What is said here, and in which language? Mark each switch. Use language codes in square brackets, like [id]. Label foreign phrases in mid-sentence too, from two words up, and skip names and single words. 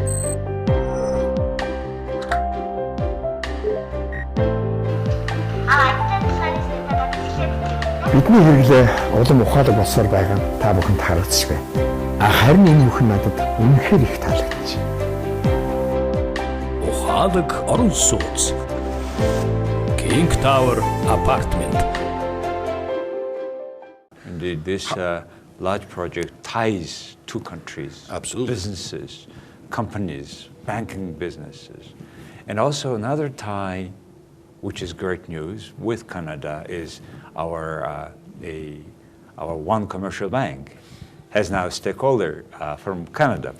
[mn] Бидний хэрэглээ улам ухаалаг болсоор байгаа нь та бүхэнд харагдчих байна. Харин энэ бүхэн надад үнэхээр их таалагдчих. Ухаалаг орон сууц. King Tower Apartment. [en] Indeed, this large project ties 2 countries, absolutely, businesses, companies, banking businesses. And also another tie, which is great news, with Canada is our one commercial bank has now a stakeholder from Canada.